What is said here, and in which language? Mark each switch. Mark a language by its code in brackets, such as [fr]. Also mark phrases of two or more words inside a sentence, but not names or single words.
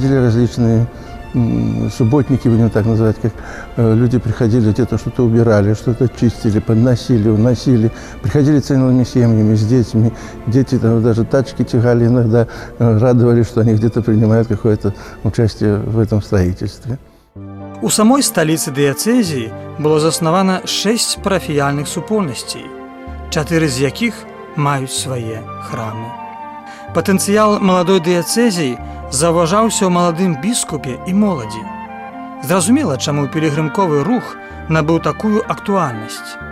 [ru] Потом проводили различные субботники, будем так называть, как люди приходили, где-то что-то убирали, что-то чистили, подносили, уносили. Приходили целыми семьями с детьми. Дети там даже тачки тягали, иногда радовались, что они где-то принимают какое-то участие в этом строительстве. [be] У самой сталіцы дыяцэзіі было заснавана 6 парафіяльных супольнасцей, 4 з якіх маюць свае храмы. Патэнцыял маладой дыяцэзіі заўважаўся ў маладым біскупе і моладзі. Зразумела, чаму пілігрымковы рух набыў такую актуальнасць.